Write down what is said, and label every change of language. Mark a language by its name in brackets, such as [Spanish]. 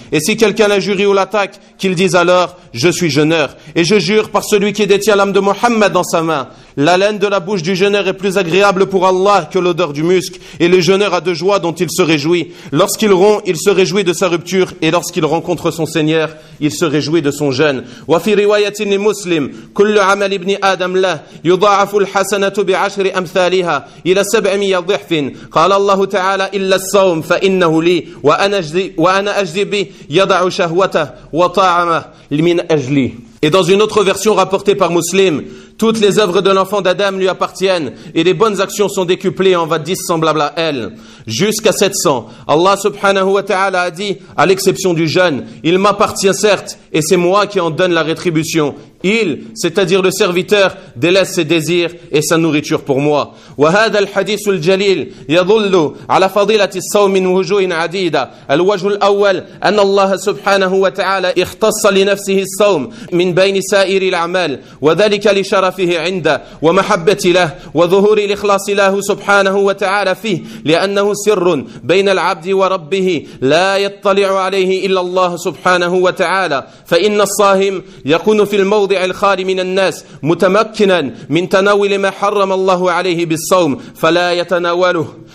[French] Et si quelqu'un l'injurie ou l'attaque, qu'il dise alors: je suis jeûneur. Et je jure par celui qui détient l'âme de Mohammed dans sa main. La laine de la bouche du jeûneur est plus agréable pour Allah que l'odeur du musc. Et le jeûneur a de joie dont il se réjouit. Lorsqu'il rompt, il se réjouit de sa rupture. Et lorsqu'il rencontre son Seigneur, il se réjouit de son jeûne. [Arabic] رواية لمسلم كل عمل ابن آدم له يضاعف الحسنة بعشر أمثالها إلى 700 ضعف قال الله تعالى إلا الصوم فإنه لي وأنا أجزي به يضع شهوته وطعمه من أجلي. [French] Et dans une autre version rapportée par Muslim, toutes les œuvres de l'enfant d'Adam lui appartiennent et les bonnes actions sont décuplées en 10 semblables à elles. Jusqu'à 700, Allah subhanahu wa ta'ala a dit, à l'exception du jeûne, il m'appartient certes et c'est moi qui en donne la rétribution. Il, c'est-à-dire le serviteur, délaisse ses désirs et sa nourriture pour moi. [Arabic] وهذا الحديث الجليل يدل على فضيلة الصوم من وجوه عديدة. الوجه الأول أن الله سبحانه وتعالى اختص لنفسه الصوم من بين سائر الأعمال وذلك لشرفه عنده ومحبة له وظهور الإخلاص له سبحانه وتعالى فيه لأنه سر بين العبد وربه لا يطلع عليه إلا الله سبحانه وتعالى فإن الصائم يكون في الموت وضع الخالي من الناس متمكنا من تناول ما حرم الله عليه بالصوم فلا يتناوله